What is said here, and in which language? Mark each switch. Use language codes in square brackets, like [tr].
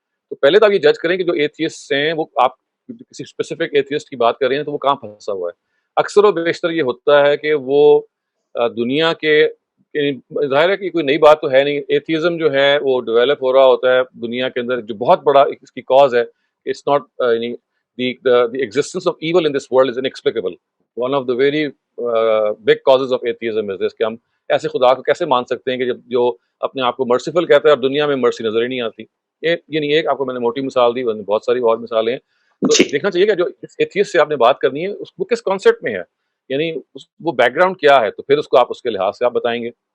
[hi] तो पहले तो आप ये जज करें कि जो एथियस्ट हैं वो, आप किसी स्पेसिफिक एथियस्ट की बात कर रहे हैं तो वो कहाँ फंसा हुआ है। अक्सर और बेशतर ये होता है कि वो दुनिया के ज़ाहिर है कि कोई नई बात तो है नहीं। एथियज़्म जो है वो डेवलप हो रहा होता है दुनिया के अंदर। जो बहुत बड़ा इसकी कॉज है, [en] It's not the existence of evil in this world is inexplicable. One of the very big causes of atheism is this [hi] कि हम ऐसे खुदा को कैसे मान सकते हैं कि जब जो अपने आप को मर्सीफुल कहता है और दुनिया में मर्सी नजर ही नहीं आती। ये नहीं, एक आपको मैंने मोटी मिसाल दी, बहुत सारी और मिसालें हैं। तो देखना चाहिए कि जो एथियस्ट से आपने बात करनी है वो किस कॉन्सेप्ट में है, यानी वो बैकग्राउंड क्या है, तो फिर उसको आप उसके लिहाज से आप बताएंगे।